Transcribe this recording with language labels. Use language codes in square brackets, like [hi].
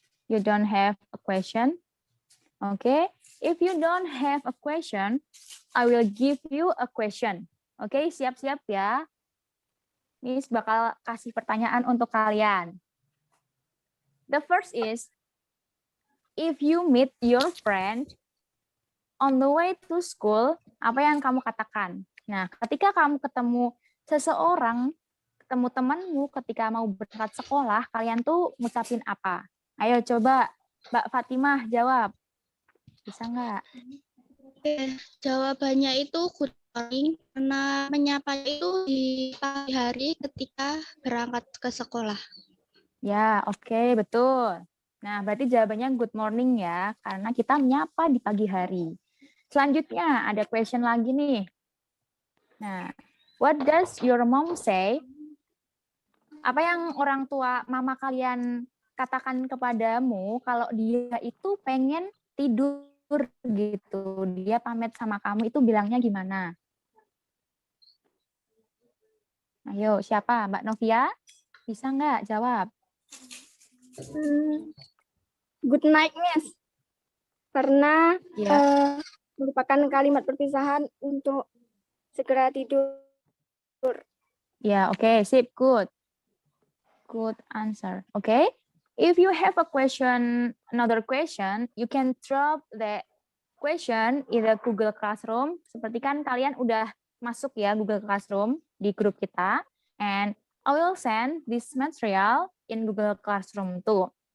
[en] You don't have a question? Okay. If you don't have a question, I will give you a question. [id] Oke, siap-siap ya. Miss bakal kasih pertanyaan untuk kalian. [en] The first is, if you meet your friend on the way to school, [id] apa yang kamu katakan? Nah, ketika kamu ketemu seseorang, ketemu temanmu ketika mau berangkat sekolah, kalian tuh ngucapin apa? Ayo coba Mbak Fatimah jawab. Bisa nggak? Jawabannya itu good morning, karena menyapa itu di pagi hari ketika berangkat ke sekolah. Ya, oke, betul. Nah, berarti jawabannya good morning ya, karena kita menyapa di pagi hari. Selanjutnya, ada question lagi nih. Nah, [en] what does your mom say? [id] Apa yang orang tua mama kalian katakan kepadamu kalau dia itu pengen tidur gitu, dia pamit sama kamu itu bilangnya gimana? Ayo, siapa? Mbak Novia? Bisa nggak jawab? [en] Good night, Miss. [id] Karena Ya. merupakan kalimat perpisahan untuk segera tidur. Ya, oke, sip, [en] good. Good answer. Okay. If you have a question, another question, you can drop the question in the Google Classroom. [id] Seperti kan kalian udah masuk ya Google Classroom di grup kita. [en] And I will send this material in Google Classroom too.